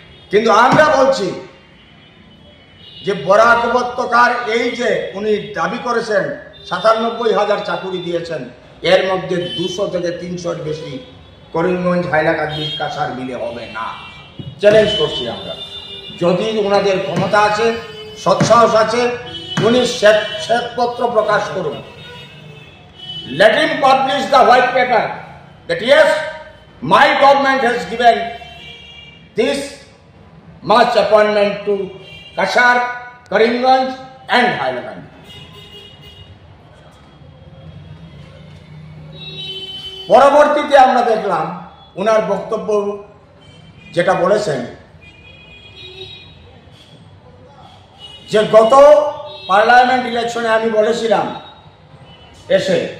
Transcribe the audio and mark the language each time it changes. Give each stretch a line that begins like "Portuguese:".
Bangla: কিন্তু আমরা বলছি যে বরাক উপত্যকার এই যে উনি দাবি করেছেন ৯৭,০০০ চাকুরি দিয়েছেন, এর মধ্যে ২০০ থেকে ৩০০-র বেশি করিমগঞ্জ হাইলাকান্দি কাছাড় মিলে হবে না। চ্যালেঞ্জ করছি আমরা, যদি ওনাদের ক্ষমতা আছে, সৎসাহস আছে, উনি শ্বেতপত্র প্রকাশ করুন।
English: Let him publish the white paper that yes, my government has given this much appointment to Kashar, Karimganj and Hailakandi.
Bangla: পরবর্তীতে আমরা দেখলাম ওনার বক্তব্য যেটা বলেছেন যে গত পার্লামেন্ট ইলেকশনে আমি বলেছিলাম এসে,